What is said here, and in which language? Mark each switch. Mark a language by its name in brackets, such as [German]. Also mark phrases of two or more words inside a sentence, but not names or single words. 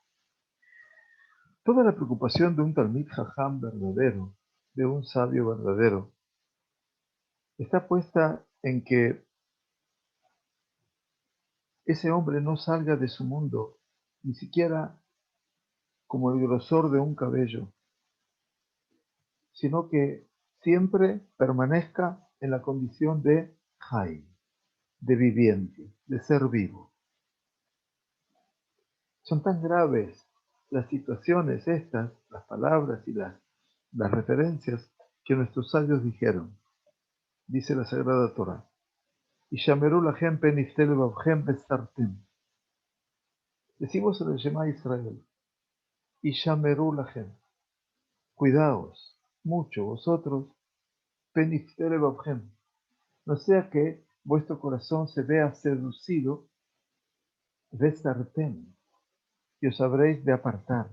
[Spanish] Toda la preocupación de un [Hebrew] תלמיד חכם [Spanish] verdadero, de un sabio verdadero, está puesta en que ese hombre no salga de su mundo, ni siquiera como el grosor de un cabello, sino que siempre permanezca en la condición de Hay, de viviente, de ser vivo. Son tan graves las situaciones estas, las palabras y las referencias, que nuestros sabios dijeron, dice la Sagrada Torah, y [Hebrew] השמרו לכם פן יפתה לבבכם וסרתם. [Spanish] Decimos en el Shema Israel, y [Hebrew] השמרו לכם, [Spanish] cuidaos mucho vosotros, [Hebrew] פן יפתה לבבכם, [Spanish] no sea que vuestro corazón se vea seducido, besartem, y os habréis de apartar.